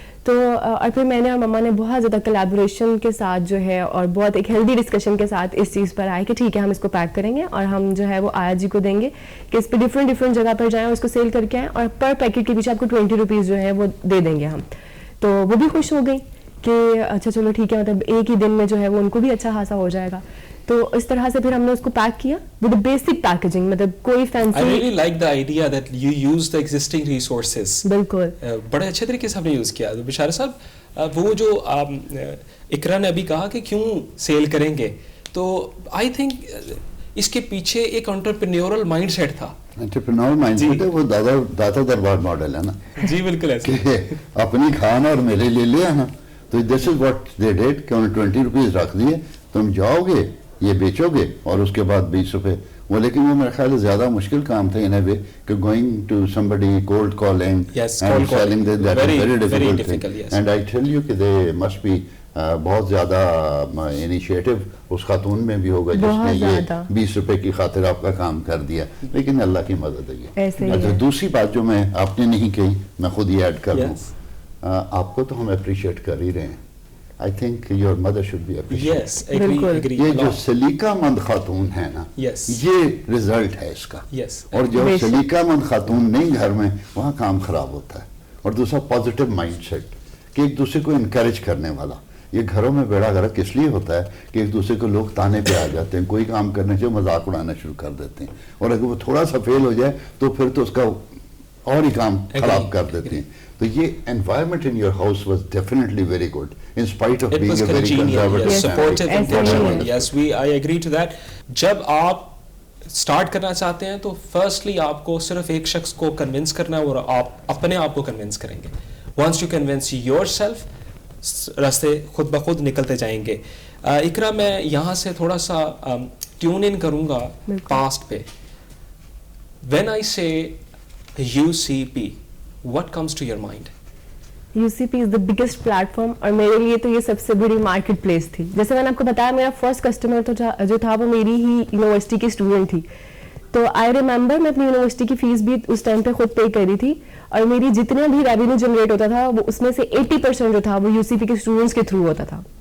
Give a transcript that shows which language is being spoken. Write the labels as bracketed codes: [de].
[ur] تو اور پھر میں نے اور مما نے بہت زیادہ کولیبوریشن کے ساتھ جو ہے اور بہت ایک ہیلدی ڈسکشن کے ساتھ اس چیز پر آئے کہ ٹھیک ہے ہم اس کو پیک کریں گے اور ہم جو ہے وہ آیا جی کو دیں گے کہ اس پہ ڈفرینٹ جگہ پر جائیں اور اس کو سیل کر کے آئیں اور پر پیکٹ کے پیچھے آپ کو 20 روپیز جو ہے وہ دے دیں گے ہم. تو وہ بھی خوش ہو گئی کہ اچھا چلو ٹھیک ہے, مطلب ایک ہی دن میں جو ہے وہ ان کو بھی اچھا خاصا ہو جائے گا. تو اس طرح سے پھر ہم نے اس کو پیک کیا ود بیسک پیکیجنگ, مطلب کوئی fancy. [en] I really like the idea that you use the existing resources. [ur] بالکل بڑے اچھے طریقے سے آپ نے یوز کیا. بشارہ صاحب وہ جو اقرا نے ابھی کہا کہ کیوں سیل کریں گے, تو [en] I think [ur] اس کے پیچھے ایک انٹرپرینیورل مائنڈ سیٹ تھا. انٹرپرینور مائنڈ سیٹ ہے وہ داتا دربار ماڈل ہے نا. جی بالکل ایسے کہ اپنی کھانا اور میرے لیے لے آنا. تو [en] this is what they did [ur] کہ انہوں نے 20 روپیز رکھ دیے, تم جاؤ گے یہ بیچو گے اور اس کے بعد 20 روپے وہ. لیکن وہ میرا خیال ہے زیادہ مشکل کام تھا [en] In a way کہ going to somebody cold calling and selling them, that is very difficult thing. And I tell you [ur] کہ [en] they must be [ur] بہت زیادہ انیشیٹو اس خاتون میں بھی ہوگا جس نے یہ 20 روپے کی خاطر آپ کا کام کر دیا. لیکن اللہ کی مدد ہے. اچھا دوسری بات جو میں آپ نے نہیں کہی میں خود ہی ایڈ کر دوں, آپ کو تو ہم اپریشیٹ کر ہی رہے ہیں. [en] I think your mother should be appreciated. Yes, agree. [ur] یہ جو سلیقہ مند خاتون ہے نا, یہ رزلٹ ہے اس کا. اور جو سلیقہ مند خاتون نہیں گھر میں, وہاں کام خراب ہوتا ہے. اور دوسرا پازیٹیو مائنڈ سیٹ کہ ایک دوسرے کو انکریج کرنے والا. یہ گھروں میں بیڑا غرق اس لیے ہوتا ہے کہ ایک دوسرے کو لوگ تانے پہ آ جاتے ہیں, کوئی کام کرنے سے مذاق اڑانا شروع کر دیتے ہیں, اور اگر وہ تھوڑا سا فیل ہو جائے تو پھر تو اس کا اور ہی کام خراب کر دیتے ہیں. تو یہ [en] environment in your house was definitely very good in spite of being a very conservative, supportive environment. Yes, I agree to that. [ur] جب آپ اسٹارٹ کرنا چاہتے ہیں تو فرسٹلی آپ کو صرف ایک شخص کو کنونس کرنا ہے اور آپ اپنے آپ کو کنونس کریں گے. [en] once you convince yourself, [ur] راستے خود بخود نکلتے جائیں گے. اقرا میں یہاں سے تھوڑا سا ٹیون ان کروں گا پاسٹ پہ. [en] when I say UCP, what comes to your mind? UCP is the biggest platform [ur] اور میرے لیے تو یہ سب سے بڑی مارکیٹ پلیس تھی. جیسے میں نے آپ کو بتایا میرا فرسٹ کسٹمر تو جو تھا وہ میری ہی یونیورسٹی کی اسٹوڈنٹ تھی. تو آئی ریممبر میں اپنی یونیورسٹی کی فیس بھی اس ٹائم پہ خود پے کری تھی, اور میری جتنا بھی ریونیو جنریٹ ہوتا تھا وہ اس میں سے 80% جو تھا وہ UCP کے اسٹوڈنٹس کے تھرو ہوتا تھا.